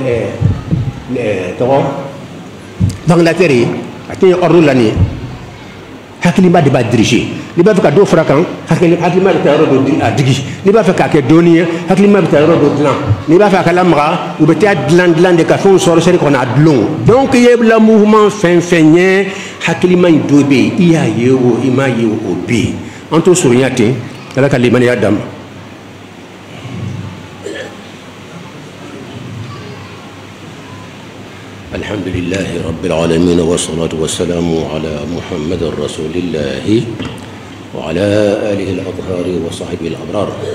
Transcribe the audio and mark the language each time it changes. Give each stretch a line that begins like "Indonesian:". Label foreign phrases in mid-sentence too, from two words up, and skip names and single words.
Bambara: tɔgɔ Bangladesh a tɛ ordre la nin ye hakilima de b'a diriger ni b'a fɛ ka dɔ fara kan hakilima bɛ taa yɔrɔ dɔ a digi ni b'a fɛ k'a kɛ dɔɔni ye hakilima bɛ taa yɔrɔ dɔ dilan ni b'a fɛ a ka lamaga u bɛ taa dilan de ka fɛnw sɔrɔ sɛri kɔnɔ a dulon donc i ye
French: la mouvement
Bambara: fɛn fɛn ye hakilima in dɔ bɛ yen i y'a ye o i m'a ye o bɛ yen an t'o surunya ten ala ka limaniya d'an ma.
Arabic: الحمد لله رب العالمين والصلاة والسلام على محمد رسول الله وعلى آله الأطهار وصحبه الأبرار.